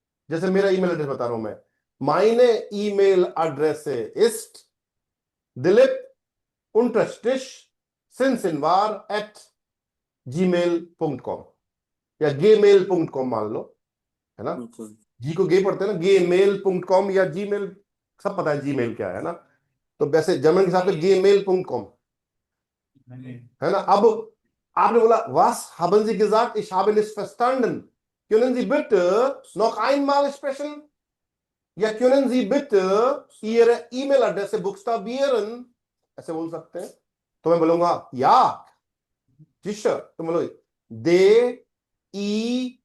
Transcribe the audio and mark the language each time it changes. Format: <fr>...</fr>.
<hi>जैसे मेरा email address बता रहा हूं मैं,</hi> <de>meine ईमेल एड्रेस ist</de> <hi>dilip_sinsinvar@gmail.com, या gmail.com मान लो, है ना। जी को गे पढ़ते हैं ना, gmail.com या जीमेल, सब पता है जीमेल क्या है ना। तो वैसे जर्मन के हिसाब से gmail.com, है ना। अब आपने बोला</hi> <de>was haben Sie gesagt, ich habe nicht verstanden, können Sie bitte noch einmal sprechen, या können Sie bitte Ihre ईमेल एड्रेस से बुक्सटाबिeren,</de> <hi>ऐसे बोल सकते हैं। तो मैं बोलूंगा या sicher, तो बोलो DEIPSINSENVAR</hi>